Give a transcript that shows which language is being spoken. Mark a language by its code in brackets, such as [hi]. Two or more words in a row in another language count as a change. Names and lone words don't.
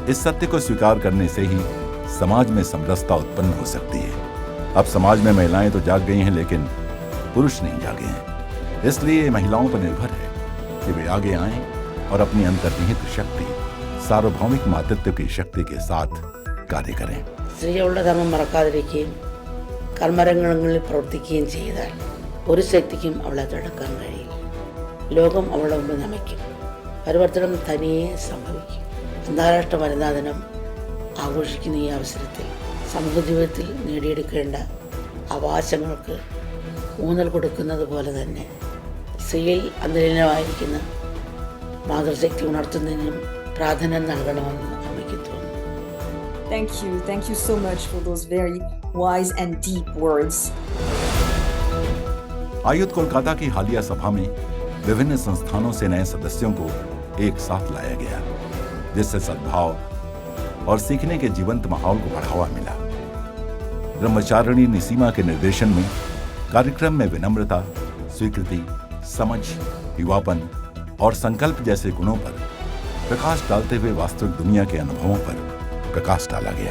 [hi] इस सत्य को स्वीकार करने से ही समाज में समरसता उत्पन्न हो सकती है। अब समाज में महिलाएं तो जाग गई हैं, लेकिन पुरुष नहीं जागे हैं। इसलिए ये महिलाओं पर निर्भर है कि वे आगे आएं और अपनी अंतर्निहित शक्ति, सार्वभौमिक मातृत्व की शक्ति के साथ कार्य करें। [ml] സ്ത്രീകളുടെ ധർമ്മം മറക്കാതിരിക്കുകയും കർമ്മരംഗങ്ങളിൽ പ്രവർത്തിക്കുകയും ചെയ്താൽ ഒരു ശക്തിക്കും അവളെ തടുക്കാൻ കഴിയില്ല. ലോകം അവളുടെ മുമ്പ് നമിക്കും. പരിവർത്തനം തനിയെ സംഭവിക്കും. അന്താരാഷ്ട്ര വനിതാ ദിനം ആഘോഷിക്കുന്ന ഈ അവസരത്തിൽ സമൂഹ ജീവിതത്തിൽ നേടിയെടുക്കേണ്ട അവകാശങ്ങൾക്ക് ഊന്നൽ കൊടുക്കുന്നത് പോലെ തന്നെ സ്ത്രീയിൽ അന്തരീനമായിരിക്കുന്ന മാതൃശക്തി ഉണർത്തുന്നതിനും പ്രാധാന്യം നൽകണമെന്ന് അമ്മയ്ക്ക് തോന്നുന്നു. [en] Thank you so much for those very wise and deep words. [hi] आयुध कोलकाता की हालिया सभा में विभिन्न संस्थानों से नए सदस्यों को एक साथ लाया गया, जिससे सद्भाव और सीखने के जीवंत माहौल को बढ़ावा मिला। ब्रह्मचारिणी निसीमा के निर्देशन में कार्यक्रम में विनम्रता, स्वीकृति, समझ, युवापन और संकल्प जैसे गुणों पर प्रकाश डालते हुए वास्तविक दुनिया के अनुभवों पर प्रकाश डाला गया।